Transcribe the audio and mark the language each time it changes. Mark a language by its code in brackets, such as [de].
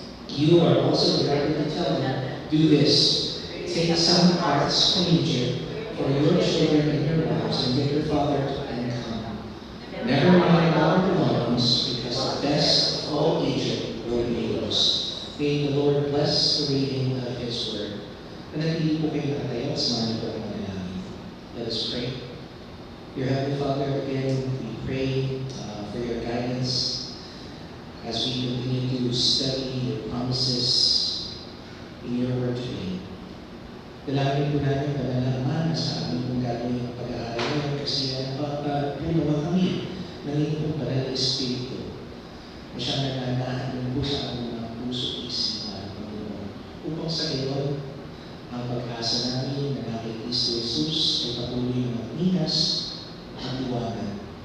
[en] You are also directed to tell them, do this, take some parts from Egypt for your children and your wives, and get your father and come. Never mind our belongings, because the best of all Egypt will be yours. May the Lord bless the reading of His word. [tl] Manatili po kayo nakatayo at samahan po ang manalangin. [en] Let us pray. Dear Heavenly Father, again, we pray for your guidance as we continue to study your promises in your word today. [tl] Dalangin po natin panalangin sa amin kung gagawin ang pag-aaral ngayon kasi punawa kami ng inyong banal na Espiritu na siyang nananahan po sa aming mga puso isipan, Panginoon. Upang sa gayon, ang pag-asa namin na kay Kristo Jesus ay patuloy na magninas at liwanag.